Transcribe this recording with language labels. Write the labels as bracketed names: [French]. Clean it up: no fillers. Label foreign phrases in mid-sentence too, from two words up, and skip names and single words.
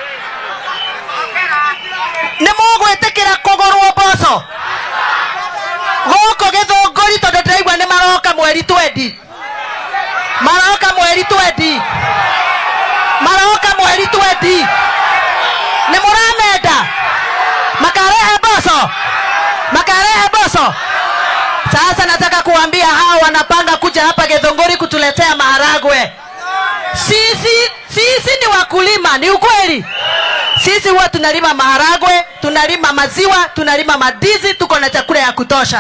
[Kikuyu] Nĩ mũgwĩtĩkĩra kũgũrwo mboco gũkũ Githongori? Tondũ ndĩraigua nĩ maroka mweri 20, nĩ mũramenda makarehe mboco. [Swahili] Sasa nataka kuambia hao wanapanga kuja hapa Githongori kutuletea maharagwe. Sisi ni wakulima, ni ukweli. Sisi huwa tunalima maharagwe, tunalima maziwa, tunalima madizi, tuko na chakula ya kutosha.